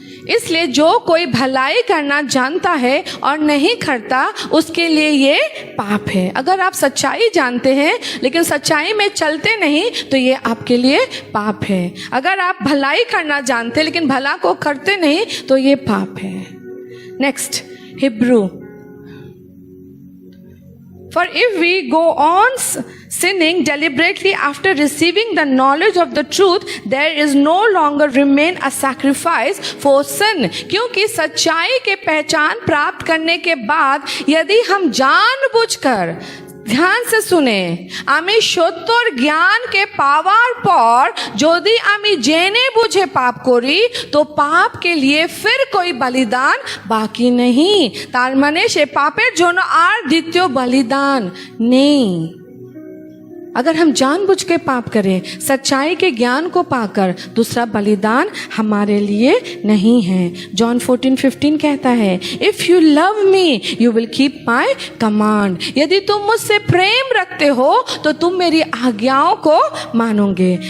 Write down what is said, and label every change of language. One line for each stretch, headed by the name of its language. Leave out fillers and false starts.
Hindi: इसलिए जो कोई भलाई करना जानता है और नहीं करता उसके लिए ये पाप है। अगर आप सच्चाई जानते हैं लेकिन सच्चाई में चलते नहीं तो ये आपके लिए पाप है। अगर आप भलाई करना जानते लेकिन भला को करते नहीं तो ये पाप है।
English: Next, Hebrew. For if we go on sinning deliberately after receiving the knowledge of the truth, there is no longer remain a sacrifice for sin.
Hindi: क्योंकि सच्चाई के पहचान प्राप्त करने के बाद यदि हम जानबूझकर, ध्यान से सुने,
Bangla: আমি সত্যর জ্ঞানকে পাওয়ার পর যদি আমি জেনে বুঝে পাপ করি তো পাপ
Hindi: के लिए फिर कोई बलिदान बाकी नहीं।
Bangla: তার মানে সে পাপের জন্য আর দ্বিতীয় বলিদান নেই।
Hindi: अगर हम जानबूझ के पाप करें, सच्चाई के ज्ञान को पाकर, दूसरा बलिदान हमारे लिए नहीं है।
English: John 14:15
Hindi: कहता है,
English: If you love me you will keep my command.
Hindi: यदि तुम मुझसे प्रेम रखते हो तो तुम मेरी आज्ञाओं को मानोगे।